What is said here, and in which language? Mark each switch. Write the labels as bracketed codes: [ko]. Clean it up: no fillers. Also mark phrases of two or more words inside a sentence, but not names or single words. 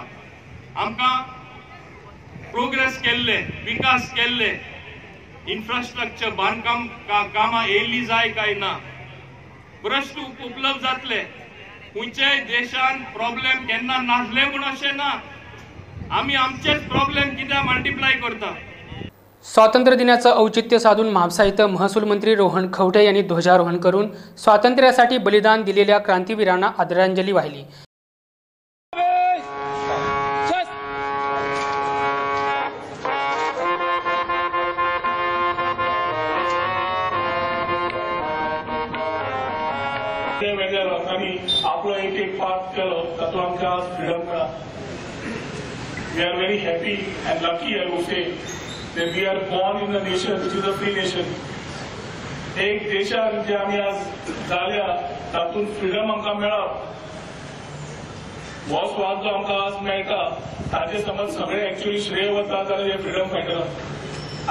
[kok] आमकां प्रोग्रेस केल्ले, विकास केल्ले, इन्फ्रास्ट्रक्चर बांधकाम कामां येयल्ली जाय काय ना, प्रश्न उपलब्ध जातले। खंयच्याय देशान प्रॉब्लेम केन्ना नासले म्हूण अशें ना, आमी आमचेच प्रॉब्लेम कित्याक मल्टिप्लाय करता। [mr] स्वातंत्र्य दिनाचं औचित्य साधून म्हापसा इथं महसूल मंत्री रोहन खवटे यांनी ध्वजारोहण करून स्वातंत्र्यासाठी बलिदान दिलेल्या क्रांतीवीरांना आदरांजली वाहिली। [kok] वेगळ्या लोकांनी आपलो एक पार्ट केलो, तातूंत आमकां आज फ्रीडम मेळ्ळा। [en] we are very happy and lucky, I would say, that we are born in a nation which is a free nation. [kok] एक देशान जे आमी आज जाल्या तातूंत फ्रीडम आमकां मेळप, हो स्वाद जो आमकां आज मेळटा ताचे समज सगळे एक्चुअली श्रेय वता जाल्यार हे फ्रीडम फायटरांक।